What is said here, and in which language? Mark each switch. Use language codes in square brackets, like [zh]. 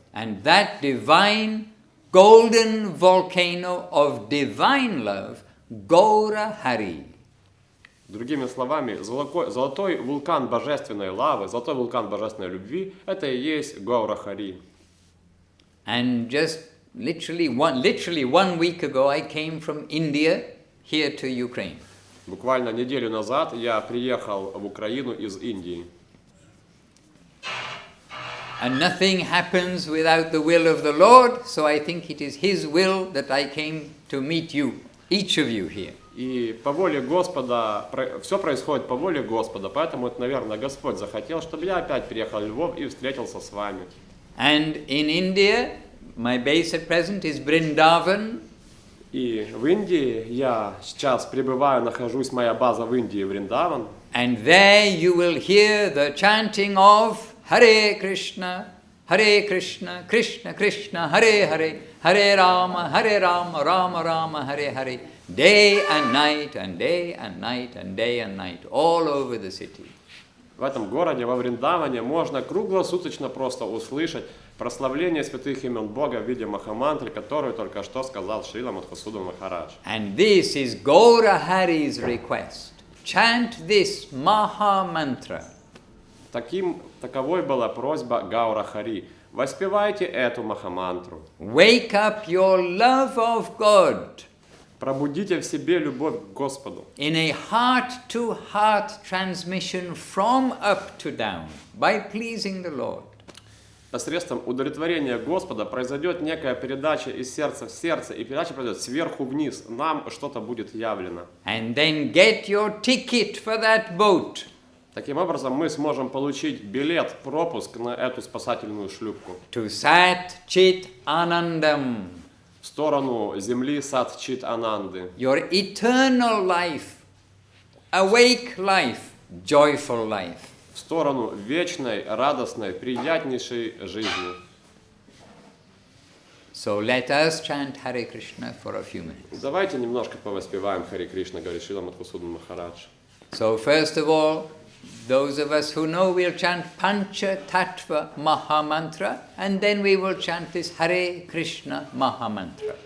[en] And that divine golden volcano of divine love, Gaura Hari. [ru] Другими словами, золотой вулкан божественной лавы, золотой вулкан божественной любви – это и есть Гаура Хари. [en] And just literally one week ago, I came from India here to Ukraine. [ru] Буквально неделю назад я приехал в Украину из Индии. [en] And nothing happens without the will of the Lord, so I think it is His will that I came to meet you, each of you here. [ru] И по воле Господа, все происходит по воле Господа, поэтому, наверное, Господь захотел, чтобы я опять приехал в Львов и встретился с вами. [en] And in India, my base at present is Vrindavan. [ru] И в Индии я сейчас пребываю, нахожусь, моя база в Индии, Вриндаван. [en] And there you will hear the chanting of Hare Krishna, Krishna Krishna, Hare Hare, Hare Rama, Rama Rama, Hare Hare, day and night and day and night and day and night, all over the city. [ru] В этом городе, во Вриндаване, можно круглосуточно просто услышать прославление святых имен Бога в виде махамантры, которую только что сказал Шрила Мадхусудан Махарадж. [en] And this is Gaura Hari's request. Chant this Maha Mantra. [ru] Таковой была просьба Гаура Хари. Воспевайте эту махамантру. [en] Wake up your love of God. [ru] Пробудите в себе любовь к Господу. [en] In a heart-to-heart transmission from up to down, by pleasing the Lord. [ru] Посредством удовлетворения Господа произойдет некая передача из сердца в сердце, и передача произойдет сверху вниз. Нам что-то будет явлено. [en] And then get your ticket for that boat. [ru] Таким образом, мы сможем получить билет, пропуск на эту спасательную шлюпку. [en] To Sat Chit Anandam. [ru] В сторону земли Сат Чит Ананды. [en] Your eternal life, awake life, joyful life. [ru] В сторону вечной, радостной, приятнейшей жизни. [en] So let us chant Hare Krishna for a few minutes. [ru] Давайте немножко повоспеваем Харе Кришна, говорит Шрила Мадхусудан Махарадж. [en] So first of all, those of us who know, we'll chant Pancha Tattva Mahamantra, and then we will chant this Hare Krishna Mahamantra.